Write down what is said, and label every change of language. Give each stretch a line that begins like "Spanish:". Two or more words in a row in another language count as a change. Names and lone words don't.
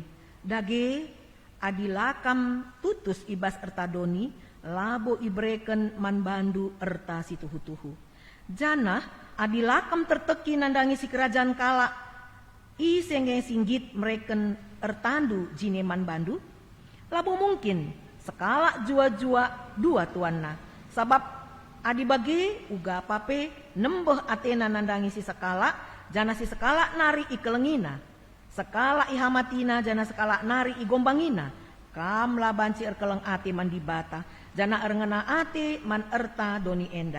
Batak Karo: Dage adilakam tutus ibas ertadoni labo ibreken man bandu erta si tuhu-tuhu. Janah adilakam terteki nandangi si kerajaan kala isenge singgit mereken ertandu jineman bandu. Labo mungkin sekala jua-jua dua tuanna. Sabab adi bagi uga pape nembeh atena nandangi si sekala jana si sekala nari ikelengina. Sekala ihamatina jana sekala nari igombangina. Kam labanci erkeleng ate man dibata jana erngena ate man erta doni enda.